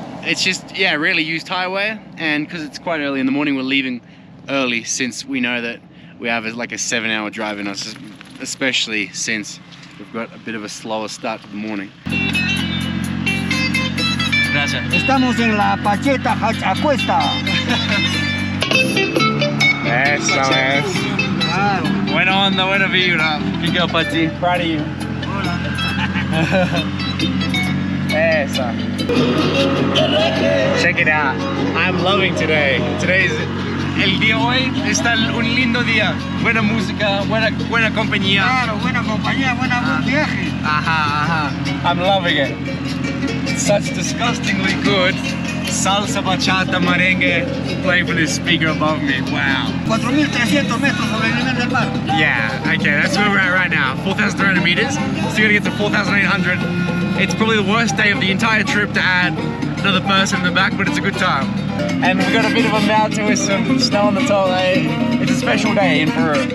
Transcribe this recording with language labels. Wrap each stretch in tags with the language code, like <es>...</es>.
<en>It's just, yeah, really used highway, and because it's quite early in the morning, we're leaving early since we know that we have like a 7-hour drive in us, especially since we've got a bit of a slower start to the morning.</en> <es>Gracias. Estamos en la Pacheta Acuesta. Eso es. Claro. Buena onda, buena vibra.</es> <en>Big up</en> <es>para ti.</es> <en>Proud of you.</en> <es>Esa.</es> <en>Check it out. I'm loving today. Today's</en> <es>el día hoy está un lindo día. Buena música, buena compañía. Claro, buena compañía, buen viaje.</es> <en>Ajá. I'm loving it. It's such disgustingly good salsa, bachata, merengue playing from this speaker above me. Wow.</en> <es>4.300 metros sobre el nivel del mar.</es> <en>Yeah, okay, that's where we're at right now. 4,300 meters. So we're gonna get to 4,800. It's probably the worst day of the entire trip to add another person in the back, but it's a good time. And we've got a bit of a mountain with some snow on the top. It's a special day in Peru.</en>